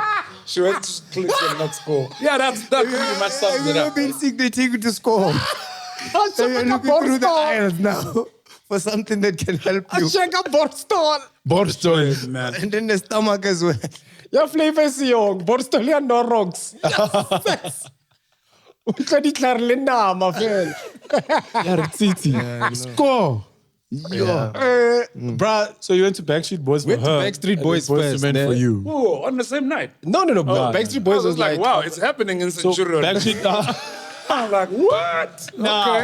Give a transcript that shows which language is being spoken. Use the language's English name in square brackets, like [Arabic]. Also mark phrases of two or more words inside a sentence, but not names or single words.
[English] She went to Clicks and not score. Yeah, that pretty much sums it Have you up. been sick? They take you to score. So you're looking through the aisles now for something that can help you. Check out Borstol. Borstol. Man. And then the stomach as well. Your flavor is young. Borstol ya no rocks. [Tswana] Utlwa ditlhare le nama fela. [English] City. Score! Bruh, So you went to Backstreet Boys for Went to her. Backstreet and Boys then Boys first, to Men then- for you. Oh, on the same night. no. Backstreet Boys I was was like, like, wow, it's happening in So Centurion. Backstreet... I'm like, what? Nah.